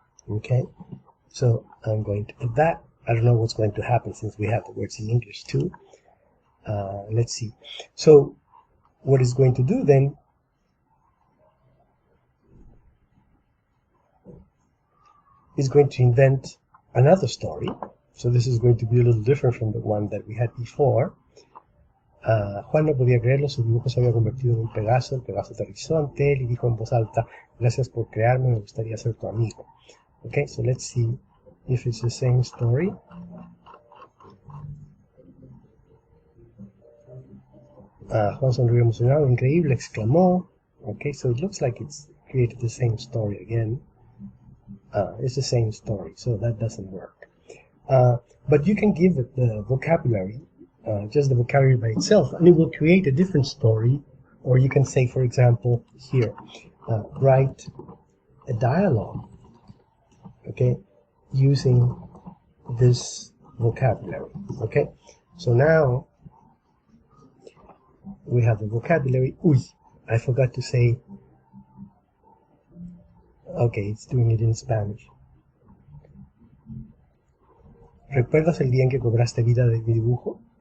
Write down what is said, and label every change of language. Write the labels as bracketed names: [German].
[English] Okay, so I'm going to put that. I don't know what's going to happen since we have the words in English too. Let's see. So what it's going to do then is going to invent another story. So this is going to be a little different from the one that we had before. [Spanish] Juan no podía creerlo, su dibujo se había convertido en un Pegaso, el Pegaso aterrizó ante él y dijo en voz alta, gracias por crearme, me gustaría ser tu amigo. [English] Okay, so let's see if it's the same story. [Spanish] Juan sonrió emocionado, increíble, exclamó. [English] Okay, so it looks like it's created the same story again. It's the same story, so that doesn't work. But you can give it the vocabulary, just the vocabulary by itself, and it will create a different story. Or you can say, for example, here, write a dialogue, okay, using this vocabulary. Okay, so now we have the vocabulary. Uy, I forgot to say. Okay, it's doing it in Spanish. [Spanish] ¿Recuerdas el día en que cobraste vida de mi dibujo?